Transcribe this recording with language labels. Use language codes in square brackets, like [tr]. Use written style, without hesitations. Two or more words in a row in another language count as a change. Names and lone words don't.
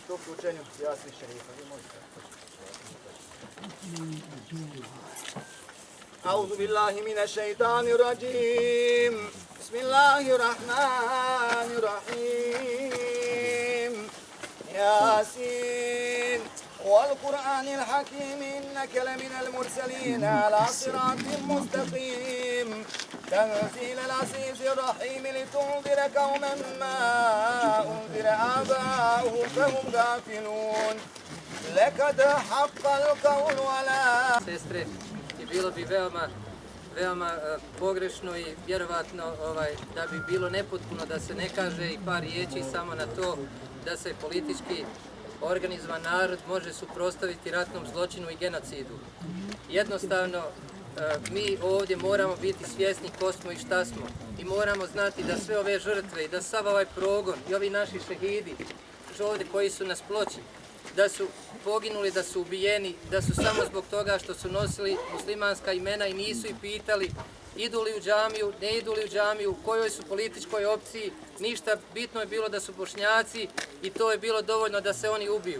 [bs] učenju Jasni šerifa. Vi možete. [ar] أعوذ بالله من الشيطان الرجيم بسم الله الرحمن الرحيم ياسين والقرآن الحكيم إنك لمن المرسلين على صراط مستقيم تنزيل العزيز الرحيم لتنذر قوما ما أنذر آباؤهم فهم غافلون لقد حق القول على [bs] Sestre, i bilo bi veoma pogrešno i vjerovatno da bi bilo nepotpuno da se ne kaže i par riječi samo na to da se politički organizovan narod može suprotstaviti ratnom zločinu i genocidu. Jednostavno, mi ovdje moramo biti svjesni ko smo i šta smo i moramo znati da sve ove žrtve i da sav ovaj progon i ovi naši šehidi ovdje koji su nas Ploči, da su poginuli, da su ubijeni, da su samo zbog toga što su nosili muslimanska imena i nisu ih pitali idu li u džamiju, ne idu li u džamiju, u kojoj su političkoj opciji, ništa, bitno je bilo da su Bošnjaci i to je bilo dovoljno da se oni ubiju.